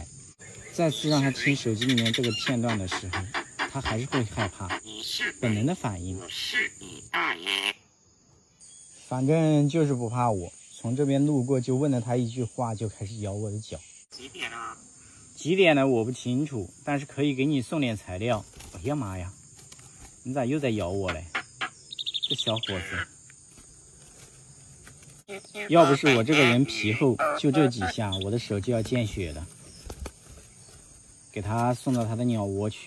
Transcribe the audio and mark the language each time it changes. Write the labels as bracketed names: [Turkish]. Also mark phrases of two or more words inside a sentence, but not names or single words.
[Chinese] 再次讓他聽手機裡面這個片段的時候，他還是會害怕，本能的反應。反正就是不怕我，從這邊路過就問了他一句話，就開始咬我的腳。幾點了？幾點了我不清楚，但是可以給你送點材料。哎呀媽呀，你咋又在咬我嘞？這小伙子，要不是我這個人皮厚，就這幾下我的手就要見血了。給他送到他的鳥窩去。